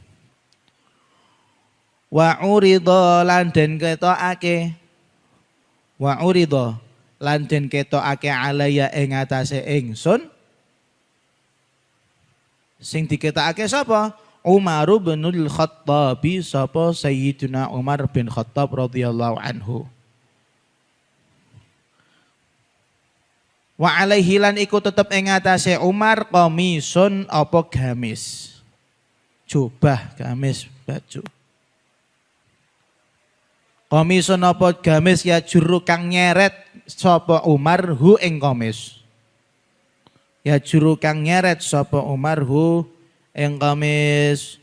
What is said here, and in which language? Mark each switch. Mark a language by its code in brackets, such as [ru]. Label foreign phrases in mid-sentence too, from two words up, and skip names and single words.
[ar] Wa urida [jv] lan den ketokake. [ar] Wa urida [jv] lan den ketokake alaya ing atase ingsun. Sing diketokake sapa? Umar bin Khattab, sapa Sayyidina Umar bin Khattab [ar] radhiyallahu anhu. Wa alaihi [jv] lan iku tetep ing atase Umar qamisun apa gamis. Jubah, gamis, baju. Qamisun apa gamis ya juru kang nyeret sapa Umar hu ing qamis. Ya juru kang nyeret sapa Umar hu ing qamis.